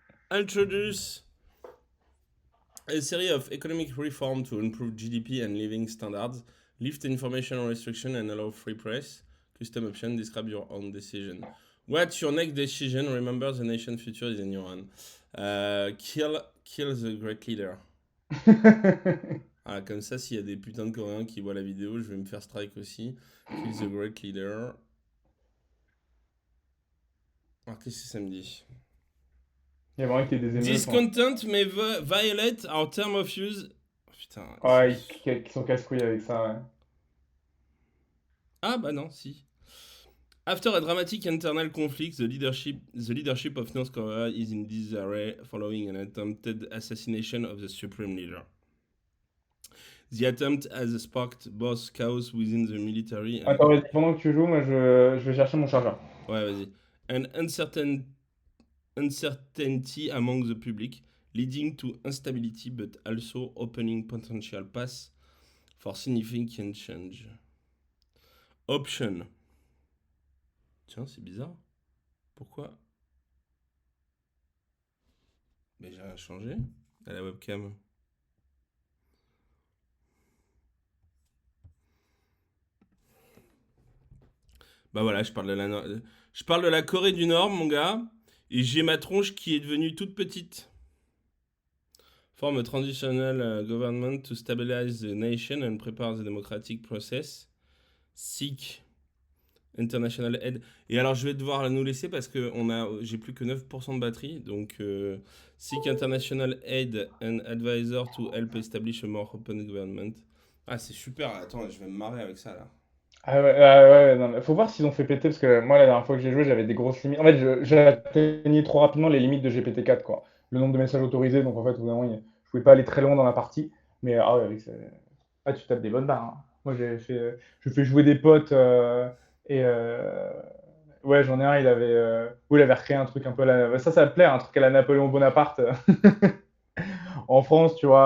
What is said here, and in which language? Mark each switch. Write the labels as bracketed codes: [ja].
[en] Introduce a series of economic reform to improve GDP and living standards. Lift information restriction and allow free press. Custom option. Describe your own decision. What's your next decision? Remember the nation's future is in your hand. Kill the great leader. [fr] Ah, comme ça, s'il y a des putains de Coréens qui voient la vidéo, je vais me faire strike aussi. [en] Kill the great leader. [fr] Alors, qu'est-ce que ça me dit? Il y a vraiment que des émeutes. [en] This [fr] Hein. [en] content may violate our term of use. [fr] Oh, putain. Ouais, qui sont casse-couilles avec ça, ouais. Ah bah non, si. [en] After a dramatic internal conflict, the leadership of North Korea is in disarray following an attempted assassination of the supreme leader. The attempt has sparked both chaos within the military and... [fr] Attends, vas-y, pendant que tu joues, moi je vais chercher mon chargeur. Ouais, vas-y. [en] And uncertainty among the public, leading to instability but also opening potential paths for significant change. [fr] Option. Tiens, c'est bizarre. Pourquoi? Mais j'ai rien changé à la webcam. Bah voilà, je parle de la Corée du Nord, mon gars, et j'ai ma tronche qui est devenue toute petite. [en] Form a transitional government to stabilize the nation and prepare the democratic process. Seek international aid. [fr] Et alors, je vais devoir nous laisser parce que j'ai plus que 9% de batterie. [en] Donc, seek international aid and advisor to help establish a more open government. [fr] Ah, c'est super. Attends, je vais me marrer avec ça, là. Ah ouais, non, mais faut voir s'ils ont fait péter, parce que moi, la dernière fois que j'ai joué, j'avais des grosses limites. En fait, j'atteignais trop rapidement les limites de GPT-4, quoi. Le nombre de messages autorisés, donc en fait, au bout d'un moment, je pouvais pas aller très loin dans la partie. Mais ah ouais, ah, tu tapes des bonnes barres. Hein. Moi, je fais jouer des potes, et ouais, j'en ai un, il avait recréé un truc un peu ça me plaît, un truc à la Napoléon Bonaparte en France, tu vois.